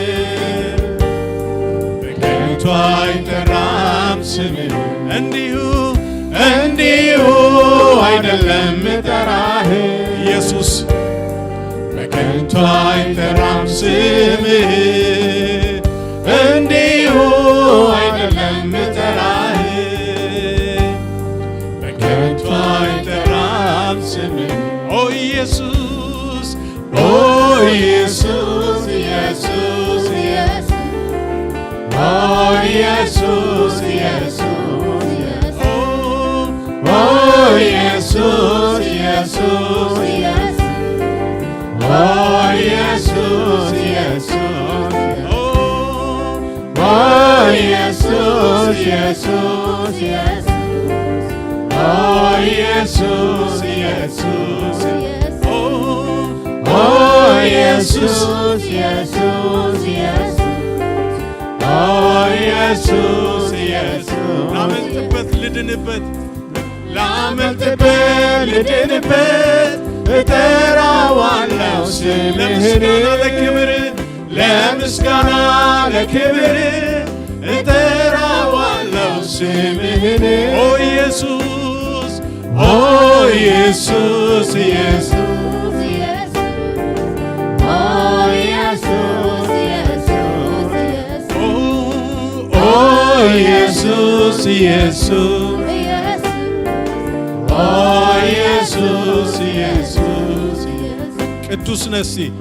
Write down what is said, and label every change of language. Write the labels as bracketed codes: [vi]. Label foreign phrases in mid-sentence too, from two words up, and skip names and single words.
[am] በከንቱ አይጠራም ስምህ እንዲሁ አይደለም ምጠራህ ኢየሱስ በከንቱ አይጠራም ስምህ እንዲሁ አይደለም ምጠራህ በከንቱ አይጠራም ስምህ ኦ ኢየሱስ [en] Oh Jesus, Jesus, yes. Oh Jesus, Jesus, yes. Oh Jesus, Jesus, yes. Oh Jesus, Jesus, oh Jesus, Jesus, yes. Oh Jesus, Jesus, yes. Oh Jesus, Jesus, yes. Oh Jesus, Jesus. [am] ላመልጥበት ልድንበት እጠራዋለሁ ስምህን ለምስጋና ለክብር እጠራዋለሁ ስምህን ኦ ኢየሱስ ኦ ኢየሱስ ኢየሱስ [en] Jesus, Jesus, oh Jesus, Jesus, [am] ቅዱስ ነሲ